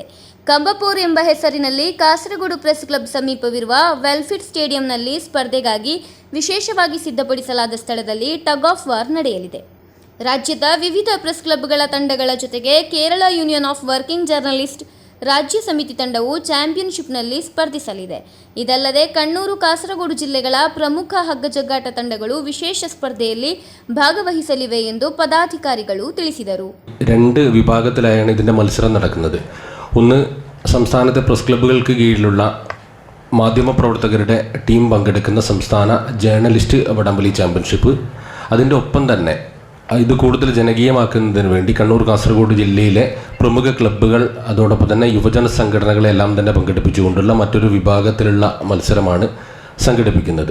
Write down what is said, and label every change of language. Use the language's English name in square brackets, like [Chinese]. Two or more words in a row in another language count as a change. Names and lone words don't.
[Kannada] ಕಂಬಪೋರ್ ಎಂಬ ಹೆಸರಿನಲ್ಲಿ ಕಾಸರಗೋಡು ಪ್ರೆಸ್ ಕ್ಲಬ್ ಸಮೀಪವಿರುವ ವೆಲ್ಫಿಟ್ ಸ್ಟೇಡಿಯಂನಲ್ಲಿ ಸ್ಪರ್ಧೆಗಾಗಿ ವಿಶೇಷವಾಗಿ ಸಿದ್ಧಪಡಿಸಲಾದ ಸ್ಥಳದಲ್ಲಿ [English] tug of war [Kannada] ನಡೆಯಲಿದೆ. ರಾಜ್ಯದ ವಿವಿಧ ಪ್ರೆಸ್ ಕ್ಲಬ್ಗಳ ತಂಡಗಳ ಜೊತೆಗೆ ಕೇರಳ ಯೂನಿಯನ್ ಆಫ್ ವರ್ಕಿಂಗ್ ಜರ್ನಲಿಸ್ಟ್ ರಾಜ್ಯ ಸಮಿತಿ ತಂಡವು ಚಾಂಪಿಯನ್ಶಿಪ್ನಲ್ಲಿ ಸ್ಪರ್ಧಿಸಲಿದೆ. ಇದಲ್ಲದೆ ಕಣ್ಣೂರು, ಕಾಸರಗೋಡು ಜಿಲ್ಲೆಗಳ ಪ್ರಮುಖ ಹಗ್ಗಜಗ್ಗಾಟ ತಂಡಗಳು ವಿಶೇಷ ಸ್ಪರ್ಧೆಯಲ್ಲಿ ഭാഗവഹിಸಲಿವೆ ಎಂದು പദാധികാരിಗಳು ತಿಳಿಸಿದರು. [Malayalam] 2 വിഭാഗത്തിലായാണ് ഇതിൻ്റെ മത്സരം നടക്കുന്നത്. ഒന്ന്, സംസ്ഥാനത്തെ പ്രസ് ക്ലബ്ബുകൾക്ക് കീഴിലുള്ള മാധ്യമപ്രവർത്തകരുടെ ടീം പങ്കെടുക്കുന്ന സംസ്ഥാന ജേർണലിസ്റ്റ് വടംവലി ചാമ്പ്യൻഷിപ്പ്. അതിൻ്റെ ഒപ്പം തന്നെ ഇത് കൂടുതൽ ജനകീയമാക്കുന്നതിന് വേണ്ടി കണ്ണൂർ, കാസർഗോഡ് ജില്ലയിലെ പ്രമുഖ ക്ലബ്ബുകൾ അതോടൊപ്പം തന്നെ യുവജന സംഘടനകളെല്ലാം തന്നെ പങ്കെടുപ്പിച്ചുകൊണ്ടുള്ള മറ്റൊരു വിഭാഗത്തിലുള്ള മത്സരമാണ് സംഘടിപ്പിക്കുന്നത്.